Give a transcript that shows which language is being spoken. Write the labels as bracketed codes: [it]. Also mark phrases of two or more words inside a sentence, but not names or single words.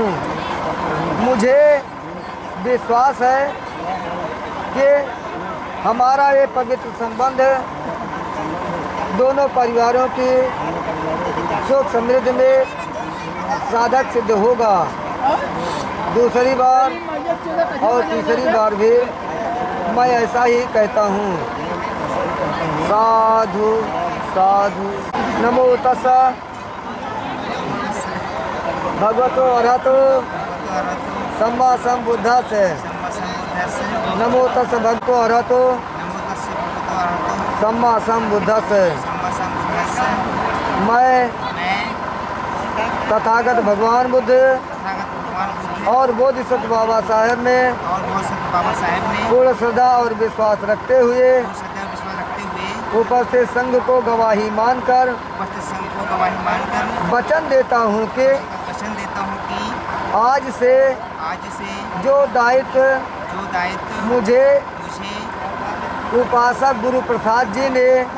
[hi] मुझे विश्वास है कि हमारा ये पवित्र संबंध दोनों परिवारों की सुख समृद्धि में साधक सिद्ध होगा। दूसरी बार और तीसरी बार भी मैं ऐसा ही कहता हूँ। साधु साधु। [pi] नमो तस्सा भगवतो अरहतो सम्मा सम्बुद्धस्य। नमो तस्सा भगवतो अरहतो सम्मा सम्बुद्धस्य। [hi] मैं तथागत भगवान बुद्ध और बोधिसत्व बाबा साहेब में पूर्ण श्रद्धा और विश्वास रखते हुए उपस्थित संघ को गवाही मानकर वचन देता हूँ कि आज से जो दायित्व मुझे उपासक गुरु प्रसाद जी ने